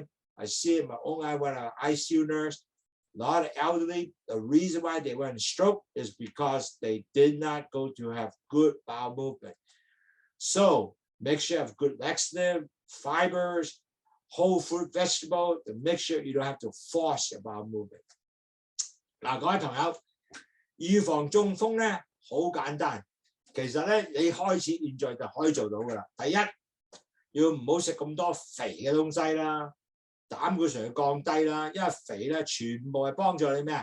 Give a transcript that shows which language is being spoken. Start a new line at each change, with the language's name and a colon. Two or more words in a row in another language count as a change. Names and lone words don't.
English: I see it in my own eye when I'm an ICU nurse. A lot of elderly, the reason why they went stroke is because they did not go to have good bowel movement. So make sure you have good laxative, fibers, whole fruit vegetable to make sure you don't have to force your bowel movement.
Cantonese: 嗱，各位朋友，預防中風咧好簡單，其實咧你開始現在就可以做到噶啦。第一，要唔好食咁多肥嘅東西啦， 膽固醇降低啦，因為肥咧全部係幫助你咩啊？